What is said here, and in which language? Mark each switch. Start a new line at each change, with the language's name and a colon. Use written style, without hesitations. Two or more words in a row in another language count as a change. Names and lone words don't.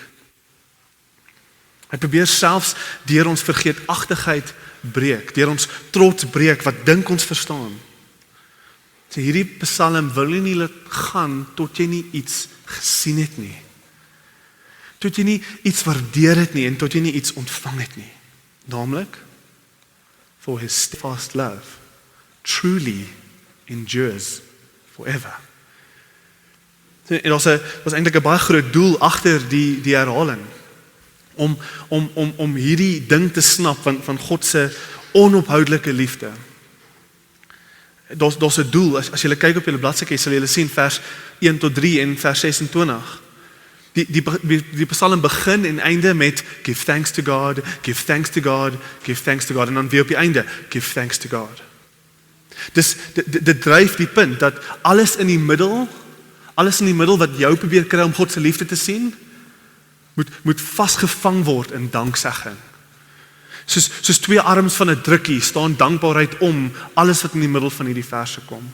Afrikaans: Hy probeer selfs deur ons vergeetachtigheid breek, deur ons trots breek wat dink ons verstaan. So hierdie Psalm wil nie laat gaan tot jy nie iets gesien het nie. Tot jy nie iets waardeer het nie en tot jy nie iets ontvang het nie. Naamlik,
English: for his steadfast love truly endures forever.
Afrikaans: En was eintlik 'n baie groot doel agter die herhaling. Om hierdie ding te snap van God se onophoudelike liefde. Daar's 'n doel. As jy kyk op julle bladsy, sal jy sien vers 1 tot 3 en vers 26. Die Psalm begin en einde met
English: give thanks to God, give thanks to God, give thanks to God
Afrikaans: en dan weer op die einde
English: give thanks to God.
Afrikaans: Dus dit dryf die punt dat alles in die middel wat jou probeer kry om God se liefde te sien, moet vasgevang word in danksegging. Soos twee arms van 'n drukkie staan dankbaarheid om alles wat in die middel van hierdie verse kom.